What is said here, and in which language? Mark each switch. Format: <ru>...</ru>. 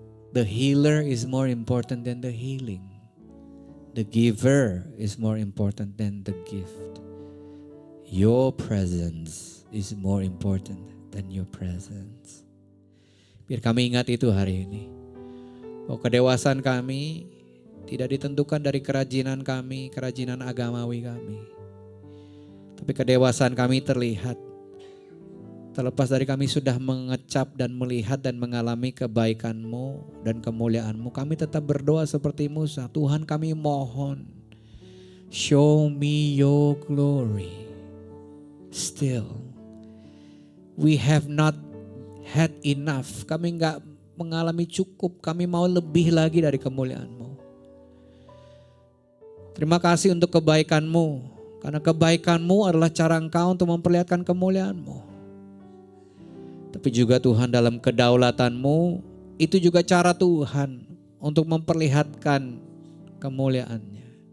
<en>The healer is more important than the healing. The giver is more important than the gift. Your presence is more important than your presence.</en> <id>Biar kami ingat itu hari ini. Bahwa kedewasaan kami tidak ditentukan dari kerajinan kami, kerajinan agamawi kami. Tapi kedewasaan kami terlihat terlepas dari kami sudah mengecap dan melihat dan mengalami kebaikan-Mu dan kemuliaan-Mu. Kami tetap berdoa seperti Musa. Tuhan, kami mohon,</id> <en>show me your glory. Still, we have not had enough.</en> <id>Kami enggak mengalami cukup. Kami mau lebih lagi dari kemuliaan-Mu. Terima kasih untuk kebaikan-Mu. Karena kebaikan-Mu adalah cara Engkau untuk memperlihatkan kemuliaan-Mu. Tapi juga Tuhan dalam kedaulatan-Mu, itu juga cara Tuhan untuk memperlihatkan kemuliaan-Nya.</id>